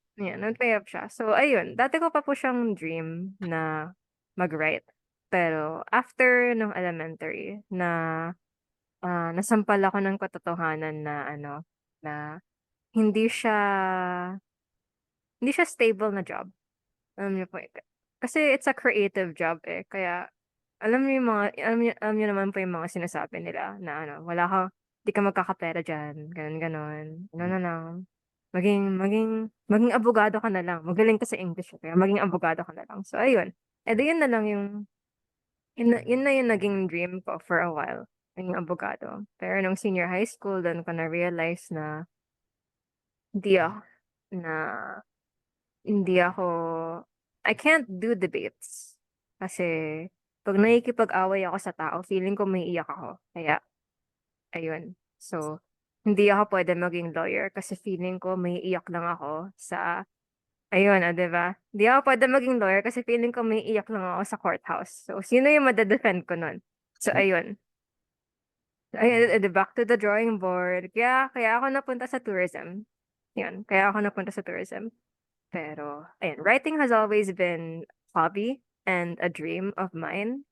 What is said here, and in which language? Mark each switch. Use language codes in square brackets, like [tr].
[tl] Yeah, nag-pay off siya. So, ayun, dati ko pa po siyang dream na mag-write. Pero after nung elementary na nasampal ako ng katotohanan na ano, na hindi siya hindi siya stable na job. Alam niyo po, kasi [en] it's a creative job [tl] eh. Kaya alam niyo yung mga alam niyo naman po yung mga sinasabi nila na ano, wala ka, di ka magkakapera diyan, ganun ganon. Ano na lang, maging abogado ka na lang. Magaling ka sa English eh, kaya maging abogado ka na lang. So ayun. Eh di yun na lang yung yun na yung naging dream ko [en] for a while, [tl] maging abogado. Pero nung senior high school, doon ko na realize na hindi ako na hindi ako [en] I can't do debates. [tl] Kasi 'pag nakikipag-away ako sa tao, feeling ko maiiyak ako. Kaya ayun. So, hindi ako puwede maging lawyer kasi feeling ko maiiyak lang ako sa ayun, 'di ba? Hindi ako puwede maging lawyer kasi feeling ko maiiyak lang ako sa courthouse. So, sino yung made-defend ko nun? So, ayun. Ayun, back to the drawing board. Kaya ako napunta sa tourism. 'Yun, kaya ako napunta sa tourism. Pero ayun, [en] writing has always been hobby and a dream of mine.